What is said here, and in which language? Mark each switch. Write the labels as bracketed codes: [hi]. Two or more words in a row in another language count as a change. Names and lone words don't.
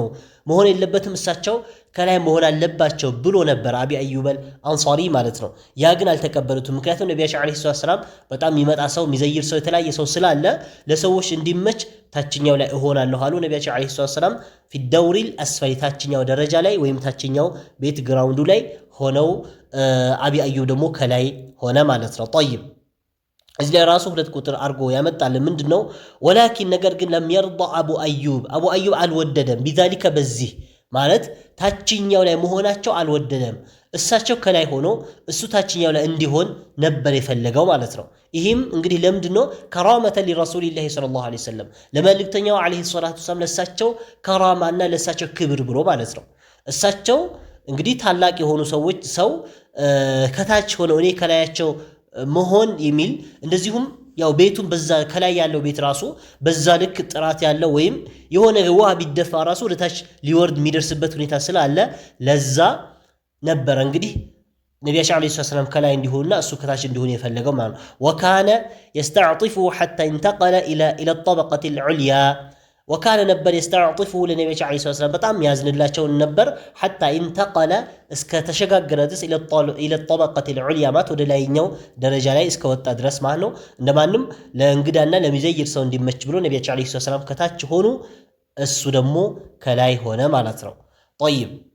[am] መሆን የለበትም እሳቸው ከላይ መሆን አለባቸው ብሎ ነበር አቢ አዩብ አንሳሪ ማለት ነው ያ ግን አልተቀበሉትም ምክንያቱም ነብያችን [ar] عليه السلام [am] በጣም ይመጣ ሰው ሚዘይር ሰው የተለያየ ሰው ስላለ ለሰዎች እንዲመች ታችኛው ላይ እሆናለሁ አሉ ነብያችን [ar] عليه السلام في الدور الاسفل [am] ታችኛው ደረጃ ላይ ወይም ታችኛው ቤት ግራውንዱ ላይ ሆነው አቢ አዩብ ደግሞ ከላይ ሆነ ማለት ነው طيب እዚህ ላይ ራሱ ሁለት ቁጥር አርጎ ያመጣል ምንድነው ወላኪን ነገር ግን [ar] لم يرضى ابو ايوب [am] አልወደደም بذلك በዚህ ማለት ታችኛው ላይ መሆናቸው አልወደደም እሳቸው ከላይ ሆኖ እሱ ታችኛው ላይ እንዲሆን ነበር የፈለገው ማለት ነው ይሄም እንግዲህ ለምንድነው [ar] كرامة لرسول الله صلى الله عليه وسلم [am] ለመልእክተኛው [ar] عليه الصلاة والسلام [am] ለሳቸው ከራማና ለሳቸው ክብር ብሎ ማለት ነው እሳቸው እንግዲህ ታላቅ የሆኑ ሰዎች ሰው ከታች ሆኖ እኔ ከላያቸው መሆን የሚል እንደዚሁም ያው ቤቱን በዛ ከላይ ያለው ቤት ራሱ በዛ ልክ ጥራት ያለው ወይም የሆነ ውሃ ቢደፋ ራሱ ወደታች ሊወርድ የሚደርስበት ሁኔታ ስላለ ለዛ ነበር እንግዲህ ነብያችን [ar] عليه السلام [am] ከላይ እንዲሆንና እሱ ከታች እንዲሆን የፈለገው ማለት ነው [ar] وكان يستعطفه حتى انتقل الى الطبقه العليا [am] ወካነ ነበር የስተዕጢፉሁ ለነቢያችን [ar] عليه السلام [am] በጣም ያዝንላቸውን ነበር [ar] حتى انتقل [am] እስከ ተሸጋገረ ድረስ [ar] الى الطبقة العليا [am] ማለት ወደ ላይኛው ደረጃ ላይ እስከወጣ ድረስ ማለት ነው። እንደማንም ለእንግዳና ለሚዘይር ሰው እንዲመች ብሎ ነቢያችን [ar] عليه السلام [am] ከታች ሆኑ፣ እሱ ደግሞ ከላይ ሆነ ማለት ነው። ጠይብ